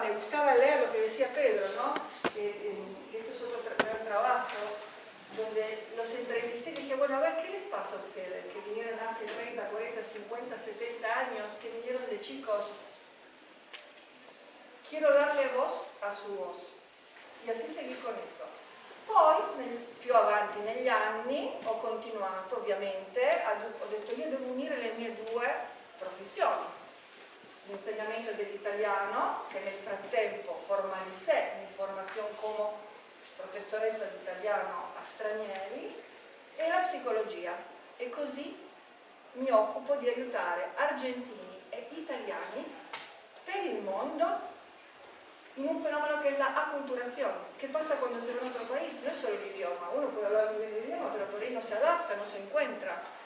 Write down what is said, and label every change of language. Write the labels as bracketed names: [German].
[Spanish] Me gustaba leer lo que decía Pedro, ¿no? Esto es otro gran trabajo, donde los entrevisté y dije, bueno, a ver, ¿qué les pasa a ustedes? Que vinieron hace 30, 40, 50, 70 años, que vinieron de chicos. Quiero darle voz a su voz. Y así seguí con eso. [Italian] Poi, più avanti negli anni, ho continuato ovviamente, ho detto io devo unire le mie 2 professioni. L'insegnamento dell'italiano, che nel frattempo formalicé mi formazione come professoressa di italiano a stranieri, e la psicologia. E così mi occupo di aiutare argentini e italiani per il mondo in un fenomeno che è la acculturación. [Spanish] ¿Qué pasa cuando se va a otro país? No es solo el idioma, uno puede hablar muy bien el idioma, pero por ahí no se adapta, no se encuentra.